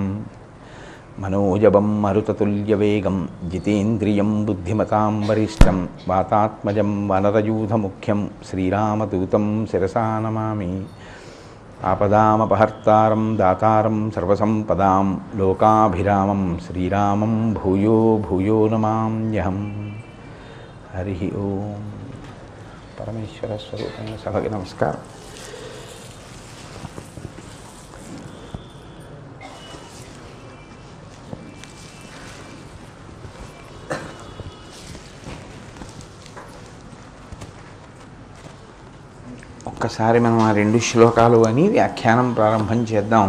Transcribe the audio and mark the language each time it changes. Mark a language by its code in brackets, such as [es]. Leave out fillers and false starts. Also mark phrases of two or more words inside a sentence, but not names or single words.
[sa] मनोजवं मरुततुल्यवेगं जितेन्द्रियं बुद्धिमतां वरिष्ठं वातात्मजं वनरयूथमुख्यं श्रीरामदूतं शिरसा नमामि। आपदामपहर्तारं दातारं सर्वसम्पदां लोकाभिरामं श्रीरामं भूयो भूयो नमाम्यहम्। हरिः ओम्। परमेश्वर स्वरूपेण सभకి నమస్కారం। [te] ఒక్కసారి మనం ఆ రెండు శ్లోకాలు అని వ్యాఖ్యానం ప్రారంభం చేద్దాం.